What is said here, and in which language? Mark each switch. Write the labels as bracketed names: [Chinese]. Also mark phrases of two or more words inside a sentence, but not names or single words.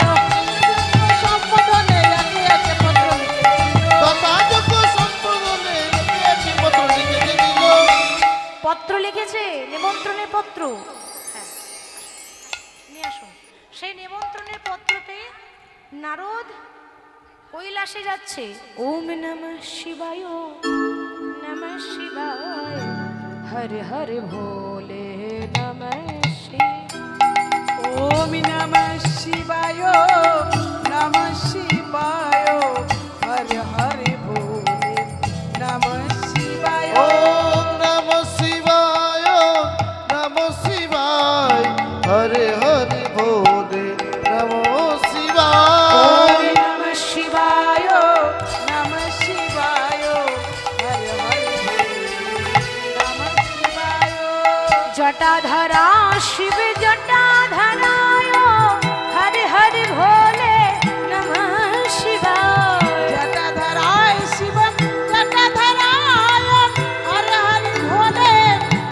[Bangla] সম্বোধনে একে একে পত্র লিখে দিল, যথাযোগ্য সম্বোধনে একে একে পত্র লিখে যে দিল। পত্র লিখেছে, নিমন্ত্রণের পত্র। হ্যাঁ, নিয়ে আসুন। সেই নিমন্ত্রণের পত্র পেয়ে নারদ কৈলাসে যাচ্ছে। [Sanskrit] ওম নমঃ শিবায়, নমঃ শিবায়, হরে হরে ভোলে নমঃ শিবায়। ওম নমঃ শিবায়, নমঃ শিবায়, হরে হরে ভোলে নমঃ শিবায়, ওম নমঃ শিবায়, নমঃ শিবায়, হরে হরে ভোলে নমঃ শিবায়। ওম নমঃ শিবায়, নমঃ শিবায়, হরে হরে ভোলে নমঃ শিবায়, জটাধরা শিব জটাধরায়, হরে হরে ভোলে নমঃ শিবায়। জটাধরায় শিব জটাধরায়, হরে হরে ভোলে